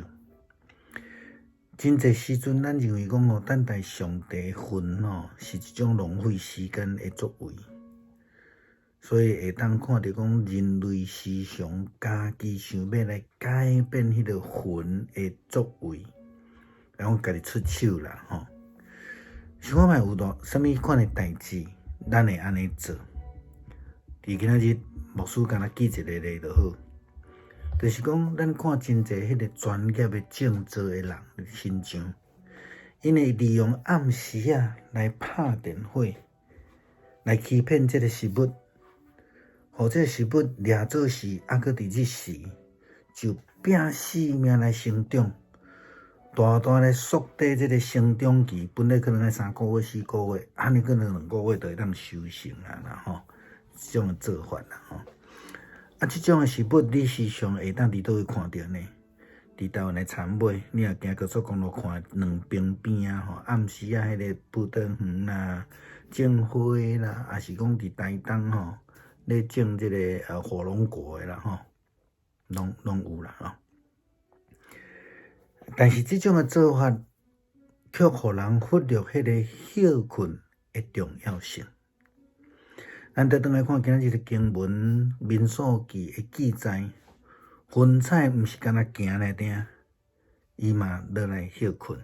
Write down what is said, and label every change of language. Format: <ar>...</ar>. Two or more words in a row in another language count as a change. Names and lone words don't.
<nan>真侪时阵，咱认为讲等待上帝的魂是一种浪费时间的作为，所以会当看到讲人类时常家己想要来改变迄个魂的作为，然后家己出手啦想看卖有啥物款的代志，咱会安尼做。伫今仔日牧师敢若举一个例就好。就是讲，咱看真侪迄个专业的种植的人身上，因会利用暗时来拍电火，来欺骗这个食物，互这个食物掠做时，佫伫日时就拼死命来生长，大来缩短这个生长期，本来可能要3个月、4个月，安尼可能2个月就会当收成这种做法这种的食物，你时常会当伫倒位看到呢？伫台湾的田尾，你若行高速公路看两边边暗时迄个布袋园啦、种花啦，还是讲伫台东咧种这个火龙果的啦拢有啦但是这种的做法，却互人忽略迄个休困的重要性。咱倒转来看今仔日的经文，民数记的记载，云彩毋是干那行来定，伊嘛落来休困。</nan>